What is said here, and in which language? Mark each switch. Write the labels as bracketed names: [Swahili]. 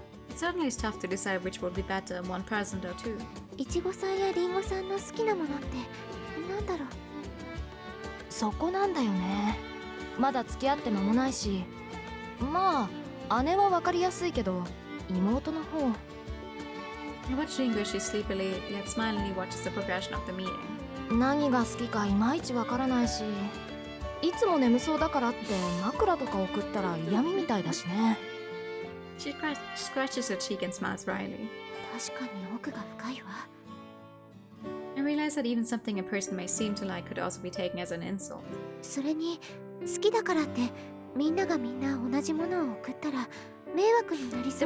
[English] It certainly is tough to decide which would be better, one person or two. [Japanese] いちごさんやりんごさんの好きなものってなんだろう。そこなんだよね。まだ付き合って間もないし、まあ姉は分かりやすいけど妹の方。 [English] I watched English sleepily, yet smilingly watches the progression of the meeting. [Japanese] 何が好きかいまいち分からないし、いつも眠そうだからって枕とか送ったら嫌味みたいだしね。 [English] She scratches her cheek and smiles wryly. [Japanese] 確かに奥が深いわ。 [English] I realize that even something a person may seem to like could also be taken as an insult. [Japanese] それに好きだからってみんながみんな同じものを送ったら迷惑になりそ